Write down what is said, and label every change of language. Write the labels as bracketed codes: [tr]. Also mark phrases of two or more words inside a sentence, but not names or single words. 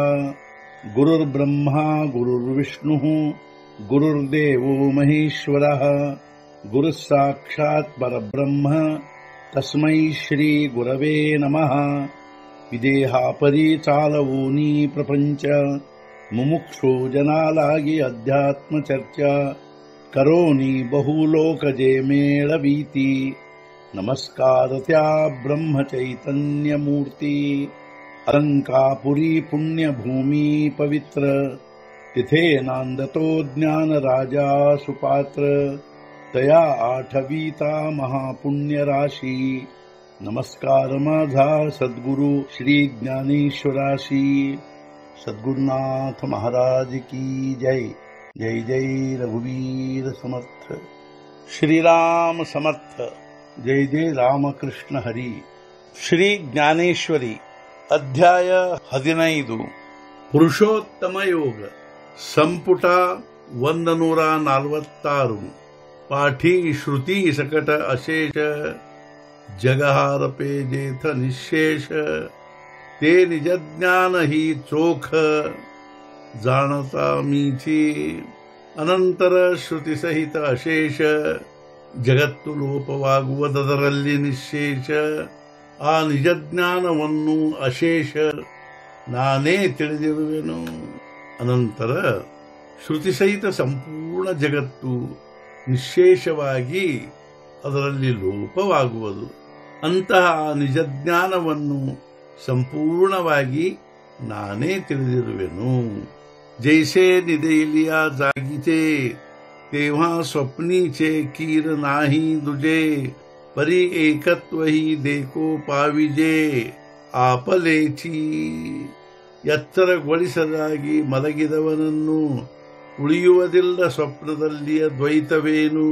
[sa] गुरुर्ब्रह्मा गुरुर्विष्णुः गुरुर्देवो महेश्वरः गुरुः साक्षात् परब्रह्म तस्मै श्री गुरवे नमः। [mr] विदेहापरि चालवूनी प्रपंच मुमुक्षु जनालागी अध्यात्म चर्चा करोनी बहुलोकजे मेळवीती। नमस्कार त्या ब्रह्म चैतन्य मूर्ती। अलंकापुरी पुण्यभूमी पवित्र तिथे नांदतो ज्ञान राजा सुपात्र। तया आठवीता महापुण्य राशी नमस्कार माझा सद्गुरु श्री ज्ञानेश्वराशी। [hi] सद्गुरुनाथ महाराज की जय। [mr] जय जय रघुवीर समर्थ। श्रीराम समर्थ। जय जय रामकृष्ण हरी। [kn] ಶ್ರೀ ಜ್ಞಾನೇಶ್ವರಿ ಅಧ್ಯಾಯ 15 ಪುರುಷೋತ್ತಮ ಯೋಗ ಸಂಪುಟ 146 ಪಾಠಿ ಶ್ರುತಿ ಸಕಟ ಅಶೇಷ [mr] जगहार पे जेथ निशेष ते निज ज्ञान ही चोख जाणता मीची अनंतर श्रुति सहित अशेष जगತ್ತು [kn] ಲೋಪವಾಗುವುದರಲ್ಲಿ ನಿಶೇಷ ಆ ನಿಜ ಜ್ಞಾನವನ್ನು ಅಶೇಷ ನಾನೇ ತಿಳಿದಿರುವೆನು. ಅನಂತರ ಶ್ರುತಿ ಸಹಿತ ಸಂಪೂರ್ಣ ಜಗತ್ತು ನಿಶೇಷವಾಗಿ ಅದರಲ್ಲಿ ಲೋಪವಾಗುವುದು. ಅಂತಹ ನಿಜಜ್ಞಾನವನ್ನು ಸಂಪೂರ್ಣವಾಗಿ ನಾನೇ ತಿಳಿದಿರುವೆನು. [mr] जैसे निदेलिया जागीचे तेव्हा स्वप्नीचे कीर नाही दुजे परी एकत्व ही देखो पाविजे आपलेची. [kn] ಎಚ್ಚರಗೊಳಿಸದಾಗಿ ಮಲಗಿದವನನ್ನು ಉಳಿಯುವುದಿಲ್ಲ ಸ್ವಪ್ನದಲ್ಲಿಯ ದ್ವೈತವೇನು.